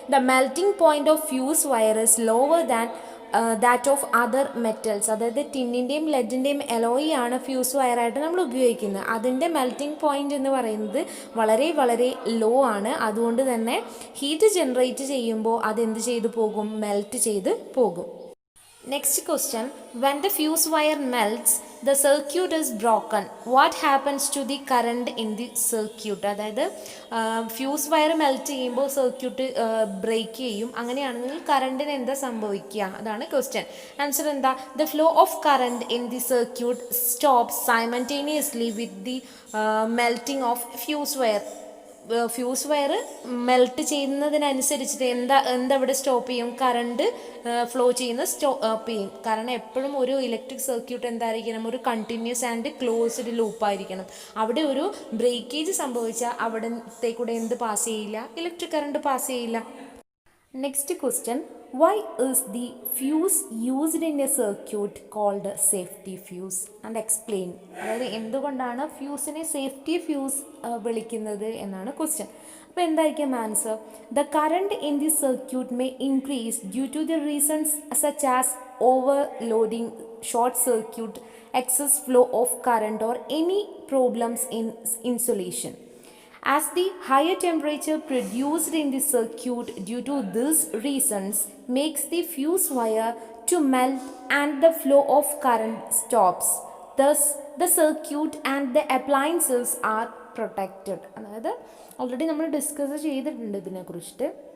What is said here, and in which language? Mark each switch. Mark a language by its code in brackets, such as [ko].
[en] The melting point of fuse wire is lower than that of other metals. [ml] അതായത് ടിന്നിൻ്റെയും ലെഡിൻ്റെയും എലോയി ആണ് fuse വയറായിട്ട് നമ്മൾ ഉപയോഗിക്കുന്നത്. അതിൻ്റെ മെൽറ്റിംഗ് പോയിന്റ് എന്ന് പറയുന്നത് വളരെ വളരെ ലോ ആണ്. അതുകൊണ്ട് തന്നെ ഹീറ്റ് ജനറേറ്റ് ചെയ്യുമ്പോൾ അതെന്ത് ചെയ്തു പോകും? മെൽറ്റ് ചെയ്ത് പോകും. [en] Next question, when the fuse wire melts, the circuit is broken. What happens to the current in the circuit? [ml] അതായത് ഫ്യൂസ് വയർ മെൽറ്റ് ചെയ്യുമ്പോൾ സർക്യൂട്ട് ബ്രേക്ക് ചെയ്യും. അങ്ങനെയാണെങ്കിൽ കറണ്ടിന് എന്താ സംഭവിക്കുക? അതാണ് ക്വസ്റ്റ്യൻ. ആൻസർ എന്താ? [en] The flow of current in the circuit stops simultaneously with the melting of fuse wire. [ml] Fuse wire melt ചെയ്യുന്നതിനനുസരിച്ചിട്ട് എന്താ ഇവിടെ സ്റ്റോപ്പ് ചെയ്യും? കറണ്ട് ഫ്ലോ ചെയ്യുന്ന സ്റ്റോപ്പ് ചെയ്യും. കാരണം എപ്പോഴും ഒരു ഇലക്ട്രിക് സർക്യൂട്ട് എന്തായിരിക്കണം? ഒരു കണ്ടിന്യൂസ് ആൻഡ് ക്ലോസ്ഡ് ലൂപ്പായിരിക്കണം. അവിടെ ഒരു ബ്രേക്കേജ് സംഭവിച്ചാൽ അവിടത്തേക്കൂടെ എന്ത് പാസ് ചെയ്യില്ല? ഇലക്ട്രിക് കറണ്ട് പാസ് ചെയ്യില്ല. [en] Next question, why is the fuse used in a circuit called safety fuse and explain? [ml] അതായത് എന്തുകൊണ്ടാണ് ഫ്യൂസിനെ സേഫ്റ്റി ഫ്യൂസ് വിളിക്കുന്നത് എന്നാണ് ക്വസ്റ്റ്യൻ. അപ്പോൾ എന്തായിരിക്കും answer? [en] The current in the circuit may increase due to the reasons such as overloading, short circuit, excess flow of current or any problems in insulation. As the higher temperature produced in the circuit due to these reasons makes the fuse wire to melt and the flow of current stops. Thus, the circuit and the appliances are protected. [ml] അതായത് already നമ്മൾ discuss ചെയ്തിട്ടുണ്ട് ഇതിനെക്കുറിച്ചിട്ട്.